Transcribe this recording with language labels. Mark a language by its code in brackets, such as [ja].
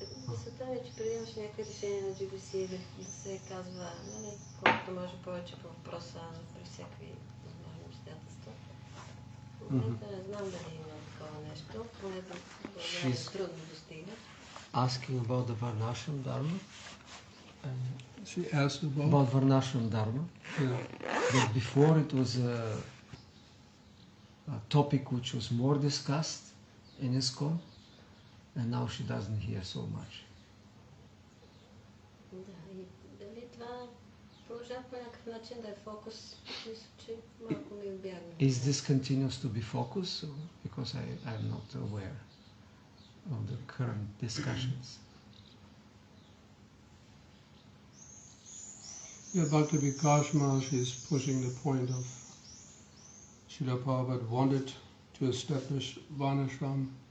[bg] Мисълта ми е, че преди имаше някакви решения на GBC да се казва, нали, колкото може повече по въпроса при всякакви възможни обстоятелства. В момента не знам дали има такова нещо, поне трудно достига. [en] Asking about the Varnashram Dharma. She asked About Varnashram Dharma. yeah. That before it was a topic which was more discussed in ISKCON, and now she doesn't hear so much. [bg] Да, и дали това продължава по някакъв начин да е фокус, мисля, че малко ми обягна. [en] Is this continues to be focus? Because I'm not aware of the current discussions. Yeah, Bhakti Vikas Maharaj is pushing the point of Srila Prabhupada wanted to establish Varnashram.